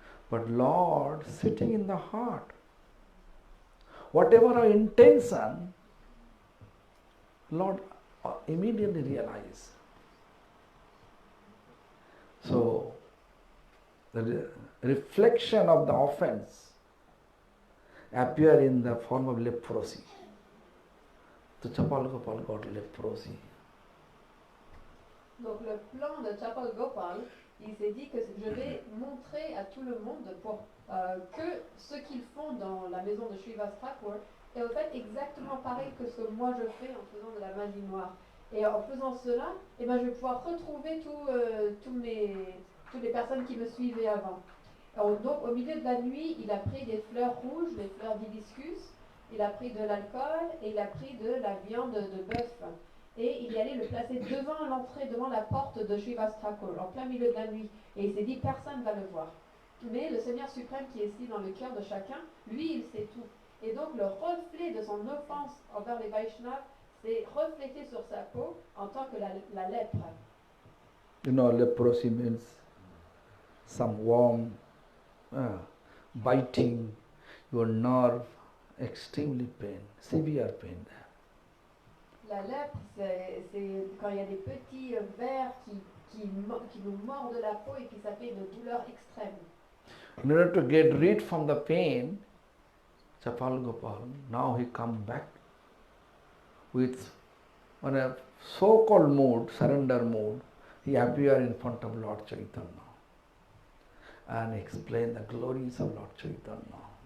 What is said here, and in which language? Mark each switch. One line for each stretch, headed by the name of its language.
English: But Lord sitting in the heart, whatever our intention, Lord immediately realizes. So, the reflection of the offense appear in the form of leprosy. So Chapal Gopal got leprosy.
French: Donc le plan de Chapal Gopal, il s'est dit que je vais montrer à tout le monde pour que ce qu'ils font dans la maison de Srila Thakur est en fait exactement pareil que ce que moi je fais en faisant de la magie noire. Et en faisant cela, je vais pouvoir retrouver toutes les personnes qui me suivaient avant. Alors, donc au milieu de la nuit, il a pris des fleurs rouges, des fleurs d'hibiscus, il a pris de l'alcool et il a pris de la viande de bœuf. Et il y allait le placer devant l'entrée, devant la porte de Srivas Thakur, en plein milieu de la nuit. Et il s'est dit, personne ne va le voir. Mais le Seigneur suprême qui est ici dans le cœur de chacun, lui, il sait tout. Et donc le reflet de son offense envers les Vaishnavas s'est reflété sur sa peau en tant que la lèpre.
English: You know, leprosy means some worm biting your nerve, extremely pain, severe pain.
French: La lèpre, c'est quand il y a des petits vers qui nous mordent la peau et puis ça fait une douleur extrême.
English: In order to get rid from the pain, Chapal Gopal, now he come back with, on a so-called mood, surrender mood, he appear in front of Lord Chaitanya and explain the glories of Lord Chaitanya.